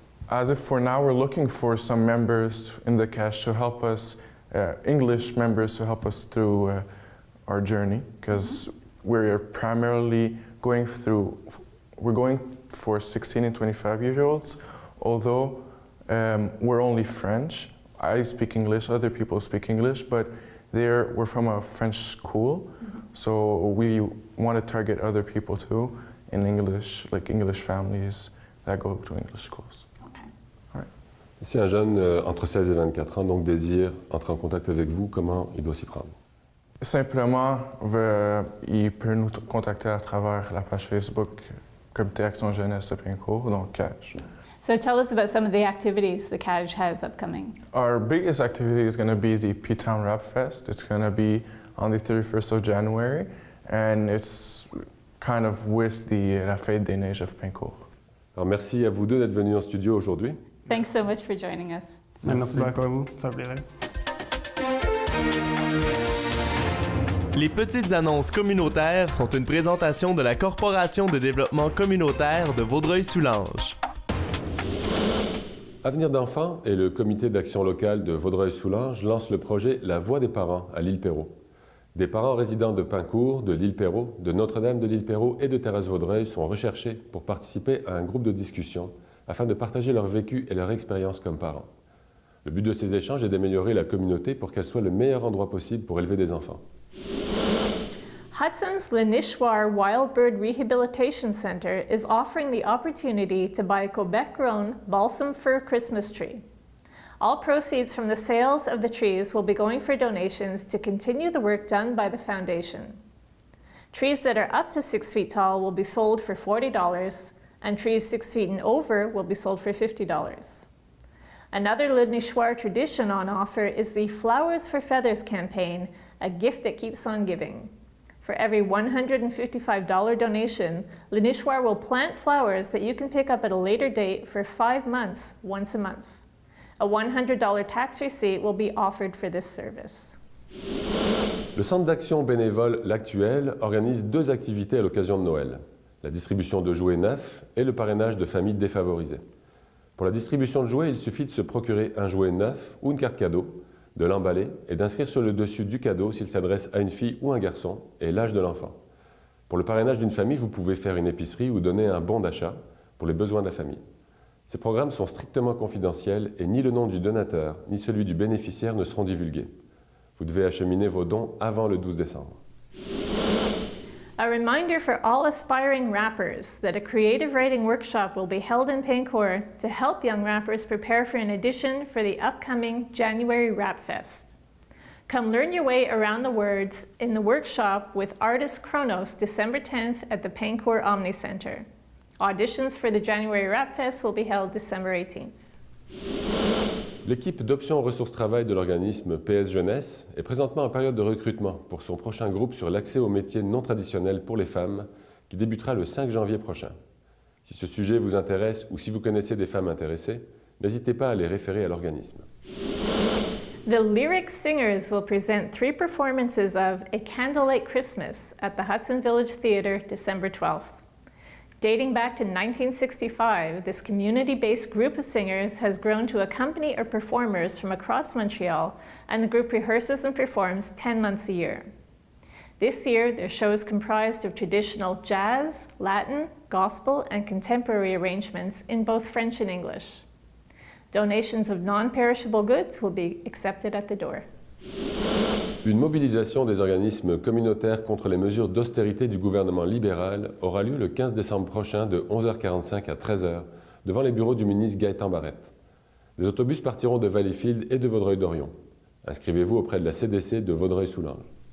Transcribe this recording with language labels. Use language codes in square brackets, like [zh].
[en] As if for now we're looking for some members in the CAGE to help us, English members to help us through our journey, because we're primarily going for 16 and 25-year-olds, although we're only French. I speak English, other people speak English, but we're from a French school, so we want to target other people too in English, like English families that go to English schools. Okay. All right. [fr] Si un jeune entre 16 et 24 ans donc désire entrer en contact avec vous, comment il doit s'y prendre? Simplement, il peut nous contacter à travers la page Facebook Comité Action Jeunesse de Pincourt, donc CAGE. [en] So tell us about some of the activities the CAGE has upcoming. Our biggest activity is going to be the P-Town Rap Fest. It's going to be on the 31st of January, and it's kind of with la Fête des Neiges of Pincourt. [fr] Alors merci à vous deux d'être venus en studio aujourd'hui. [en] Thanks so much for joining us. [fr] Merci beaucoup à vous, ça me plairait. Les petites annonces communautaires sont une présentation de la Corporation de développement communautaire de Vaudreuil-Soulanges. Avenir d'enfants et le comité d'action locale de Vaudreuil-Soulanges lancent le projet La Voix des parents à l'île Perrot. Des parents résidents de Pincourt, de l'île Perrot, de Notre-Dame de l'île Perrot et de Thérèse-Vaudreuil sont recherchés pour participer à un groupe de discussion afin de partager leur vécu et leur expérience comme parents. Le but de ces échanges est d'améliorer la communauté pour qu'elle soit le meilleur endroit possible pour élever des enfants. [en] Hudson's Lenishwar Wild Bird Rehabilitation Center is offering the opportunity to buy a Quebec-grown balsam fir Christmas tree. All proceeds from the sales of the trees will be going for donations to continue the work done by the foundation. Trees that are up to 6 feet tall will be sold for $40, and trees 6 feet and over will be sold for $50. Another Lenishwar tradition on offer is the Flowers for Feathers campaign, a gift that keeps on giving. For every $155 donation, Lenishwar will plant flowers that you can pick up at a later date for 5 months, once a month. A $100 tax receipt will be offered for this service. [fr] Le Centre d'action bénévole L'Actuel organise 2 activités à l'occasion de Noël. La distribution de jouets neufs et le parrainage de familles défavorisées. Pour la distribution de jouets, il suffit de se procurer un jouet neuf ou une carte cadeau, de l'emballer et d'inscrire sur le dessus du cadeau s'il s'adresse à une fille ou un garçon et l'âge de l'enfant. Pour le parrainage d'une famille, vous pouvez faire une épicerie ou donner un bon d'achat pour les besoins de la famille. Ces programmes sont strictement confidentiels et ni le nom du donateur ni celui du bénéficiaire ne seront divulgués. Vous devez acheminer vos dons avant le 12 décembre. [en] A reminder for all aspiring rappers that a creative writing workshop will be held in Pancourt to help young rappers prepare for an audition for the upcoming January Rap Fest. Come learn your way around the words in the workshop with artist Kronos December 10th at the Pancourt Omni Center. Auditions for the January Rap Fest will be held December 18th. [fr] L'équipe d'options ressources travail de l'organisme PS Jeunesse est présentement en période de recrutement pour son prochain groupe sur l'accès aux métiers non traditionnels pour les femmes qui débutera le 5 janvier prochain. Si ce sujet vous intéresse ou si vous connaissez des femmes intéressées, n'hésitez pas à les référer à l'organisme. [en] The Lyric Singers will present 3 performances of A Candlelight Christmas at the Hudson Village Theatre December 12th. Dating back to 1965, this community-based group of singers has grown to accompany our performers from across Montreal, and the group rehearses and performs 10 months a year. This year, their show is comprised of traditional jazz, Latin, gospel, and contemporary arrangements in both French and English. Donations of non-perishable goods will be accepted at the door. [fr] Une mobilisation des organismes communautaires contre les mesures d'austérité du gouvernement libéral aura lieu le 15 décembre prochain de 11h45 à 13h devant les bureaux du ministre Gaëtan Barrette. Des autobus partiront de Valleyfield et de Vaudreuil-Dorion. Inscrivez-vous auprès de la CDC de Vaudreuil-Soulanges.